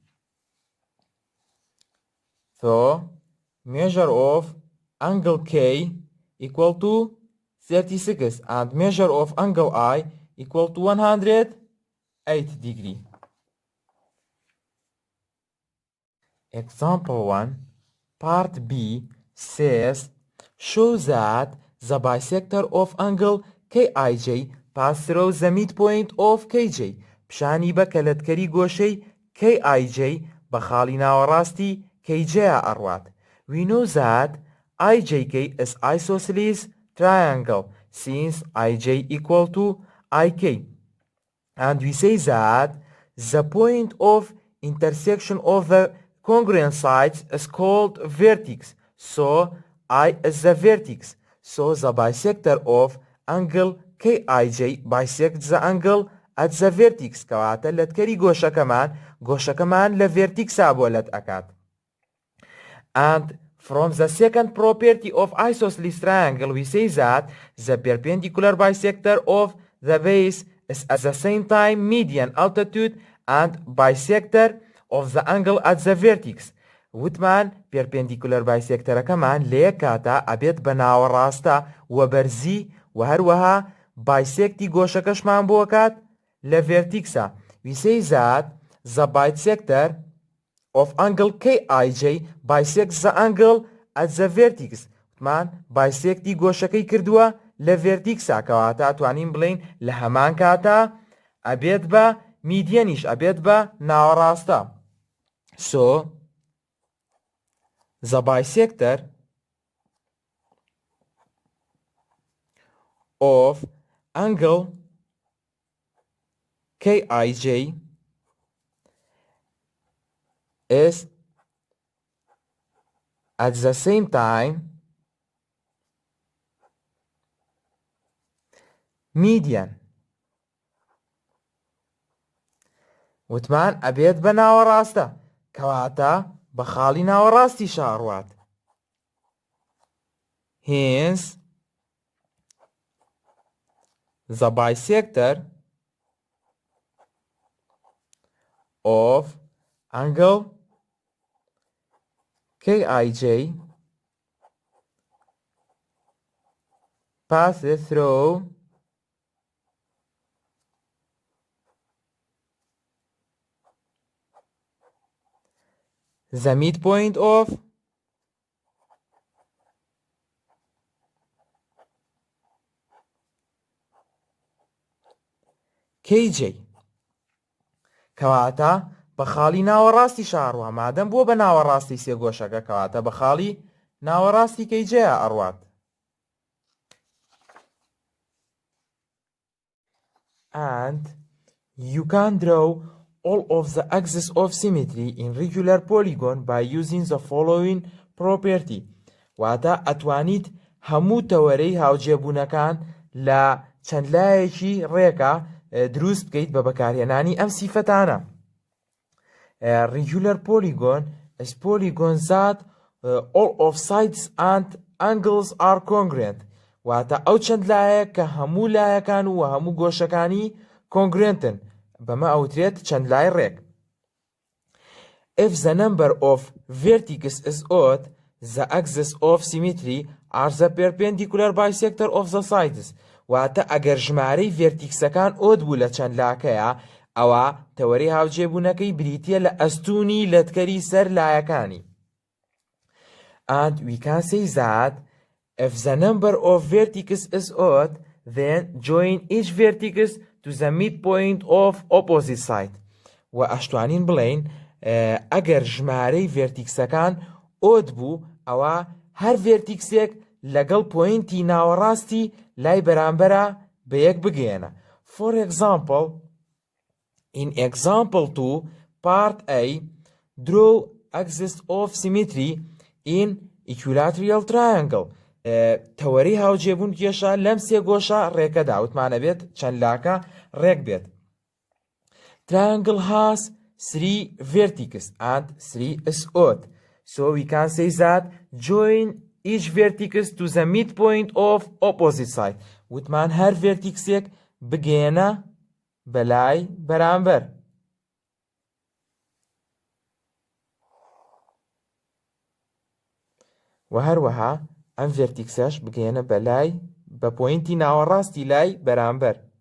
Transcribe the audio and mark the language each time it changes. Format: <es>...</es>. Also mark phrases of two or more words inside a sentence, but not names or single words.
<en>So, measure of angle K equal to 36 and measure of angle I equal to 108 degree. Example 1, part B says, show that the bisector of angle KIJ pass through the midpoint of KJ.</en> <ckb>پیشانی بە کەلەتکەری گۆشەی KIJ بە خاڵی ناوەڕاستی KJ ئەڕوات.</ckb> <en>We know that IJK is isosceles triangle since IJ equal to IK. And we say that the point of intersection of the congruent sides is called vertex. So I is the vertex. So the bisector of angle KIJ bisects the angle at the vertex.</en> <ckb>کەواتە لەتکەری گۆشەکەمان لە vertex بۆ لەت ئەکات.</ckb> <en>And from the second property of isosceles triangle we say that the perpendicular bisector of the base is at the same time median altitude and bisector of the angle at the vertex.</en> <ckb>وتمان</ckb> <en>perpendicular bisectorەکەمان</en> <ckb>لە یەک کاتە ئەبێت بە ناوەڕاستە و بەرزی و هەروەها bisecti گۆشەکەشمان بۆ کات لە vertex.</ckb> <en>We say that the bisector of angle KIJ bisects the angle at the vertex.</en> <ckb>وتمان bisecti گۆشەکەی کردووە لە vertex کەواتە ئەتوانین بڵین لە هەمان کاتە ئەبێت بە میدیەنیش ئەبێت بە ناوەڕاستە.</ckb> <en>So the bisector of angle KIJ is at the same time median.</en> <ckb>وتمان ئەبێت بە ناوەڕاستە کەواتە بە خاڵی ناوەڕاستی شاڕوات.</ckb> <en>Hence the bisector of angle KIJ passes through the midpoint of KJ.</en> <ckb>کەواتە بە خاڵی ناوەڕاستی شاڕوە مادەم بۆ بە ناوەڕاستی سێگۆشەکە کەواتە بە خاڵی ناوەڕاستی KJ ئەڕوات.</ckb> <en>And you can draw all of the axes of symmetry in regular polygon by using the following property.</en> <ckb>واتە ئەتوانیت هەموو تەوەرەی هاوجێبوونەکان لە چەندلایەکی ڕێکە دروست بکەیت بە بەکارهێنانی ئەم سیفەتانە. Regular polygon is polygon that all of sides and angles are congruent. واتە ئەو چەندلایە کە هەموو لایەکان و هەموو گۆشەکانی congruentن. بەمە ئەوترێت چەندلای ڕێک.</ckb> <en>If the number of vertices is odd, the axes of symmetry are the perpendicular bisector of the sides.</en> <ckb>واتە ئەگەر ژمارەی</ckb> <en>vertices odd</en> <ckb>بوو لە چەندلاکەیە ئەوە تەوەرەی هاوجێبوونەکەی بریتیە لە ئەستوونی لەتکەری سەر لایەکانی.</ckb> <en>and we can say that if the number of vertices is odd, then join each vertex to the midpoint of opposite side.</en> <ckb>و ئەشتوانین بڵێین ئەگەر ژمارەی</ckb> <en>vertices odd</en> <ckb>بوو ئەوە هەر ڤێرتیکسێک لەگەڵ پۆینتی ناوەڕاستی لای بەرامبەرە بە یەک بگەێنە.</ckb> <en>For example, in example 2, part A, draw axis of symmetry in equilateral triangle.</en> <ckb>تەوەرەی هاوجێبوون کێشە لەم سێگۆشە ڕێکەدا وتمانە بێت چەندلاکە ڕێک بێت.</ckb> <en>Triangle has 3 vertices and 3 is odd. So we can say that join each vertex to the midpoint of opposite side.</en> <ckb>وتمان هەر vertexێک بگەێنە بەلای بەرامبەر. و هەروەها ئەم ڤێرتیکسەش بگەێنە بەلای بە پۆینتی ناوەڕاستی لای بەرامبەر.</ckb>